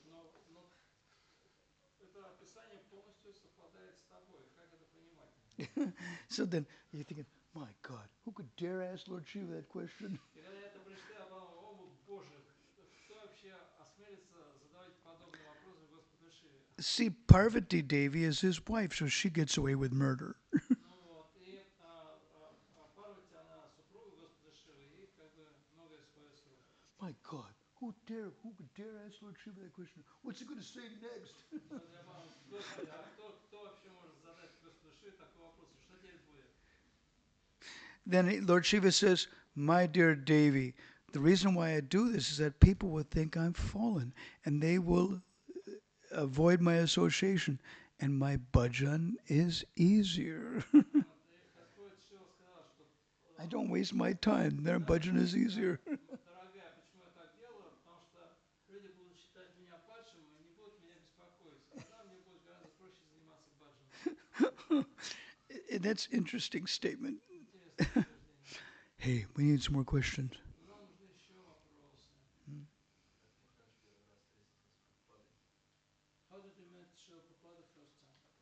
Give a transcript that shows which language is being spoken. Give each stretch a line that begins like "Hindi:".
Russian: Но это описание полностью совпадает с тобой. Как это понимать?
English: So then you're thinking, my God, who could dare ask Lord Shiva that question?
Russian: И когда я это прочитал, я подумал, о боже, кто вообще осмелится задавать подобные вопросы Господу Шиве?
English: See, Parvati Devi is his wife, so she gets away with murder.
Russian: Ну вот, и Парвати, она супруга Господа Шивы, и как бы многое сходит с рук.
English: My God, who could dare ask Lord Shiva that question? What's he going to say next?
Russian: Вот я подумал, Господи, а кто вообще может задать Господу Шиве такой вопрос? И что теперь будет?
English: Then Lord Shiva says, my dear Devi, the reason why I do this is that people will think I'm fallen and they will avoid my association, and my bhajan is easier.
Russian: Вот, и Господь Шива сказал, что
English: I don't waste my time. Their bhajan is easier.
Russian: дорогая, почему я так делаю? Потому что люди будут считать меня падшим и не будут меня беспокоить. Тогда мне будет гораздо проще заниматься баджаном.
English: That's interesting statement.
Russian: Интересное утверждение.
English: Hey, we need some more questions.
Russian: Но нам нужны еще вопросы. Как Махарадж первый раз встретился с Прабхупадой?
English: How did you meet Шрила Прабхупада first time?